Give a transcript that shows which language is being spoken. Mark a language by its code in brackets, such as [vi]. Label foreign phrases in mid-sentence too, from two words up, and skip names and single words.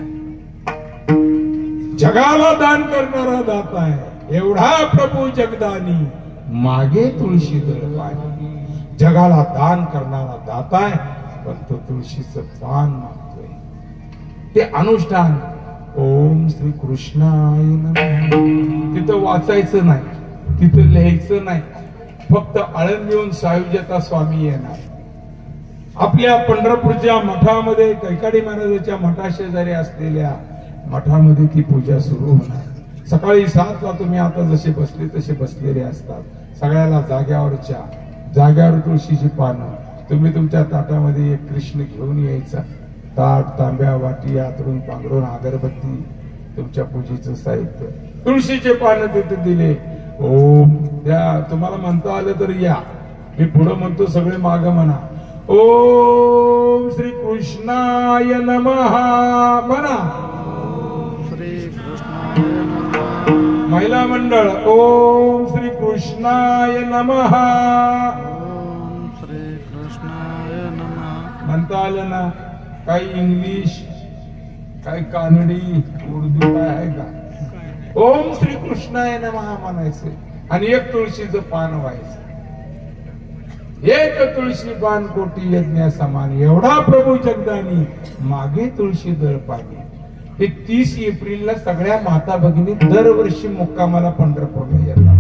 [mr] जगाला दान करणारा दाता आहे एवढा प्रभू जगदानी, मागे तुळशी दळ पाणी. जगाला दान करणारा दाता आहे पण तो तुळशीचं पान मागतोय. ते अनुष्ठान [sa] ओम श्री कृष्णाय नमः [mr] तिथं वाचायचं नाही, तिथं लिहायचं नाही, फक्त आळंदीहून सायुज्यता स्वामी येणार. आपल्या पंढरपूरच्या मठामध्ये कैकाडी महाराजाच्या मठाशेजारी असलेल्या मठामध्ये ती पूजा सुरू होणार. सकाळी 7 ला तुम्ही आता जसे बसले तसे बसलेले असतात. सगळ्याला जाग्यावर तुळशीची पानं. तुम्ही तुमच्या ताटामध्ये एक कृष्ण घेऊन यायचा. ताट, तांब्या, वाटी, आतरून पांघरून, अगरबत्ती, तुमच्या पूजेचं साहित्य, तुळशीचे पानं तिथे दिले. ओम त्या तुम्हाला म्हणता आलं तर या, मी पुढे म्हणतो सगळे माग म्हणा. [sa] ओम श्री कृष्णाय नमः म्हणा. [mr] महिला मंडळ [sa] ओम श्री कृष्णाय नमः. [mr] म्हणता आलं ना? काही इंग्लिश, काही कानडी, उर्दू काय आहे का? [sa] ओम श्री कृष्णाय नमः [mr] म्हणायचे आणि एक तुळशीचं पान व्हायचं. एक तुळशी पान कोटी यज्ञ समान. एवढा प्रभू जगदानी, मागे तुळशी दळ पाणी. हे 30 एप्रिलला सगळ्या माता भगिनी दरवर्षी मुक्कामाला पंढरपूरला येतात.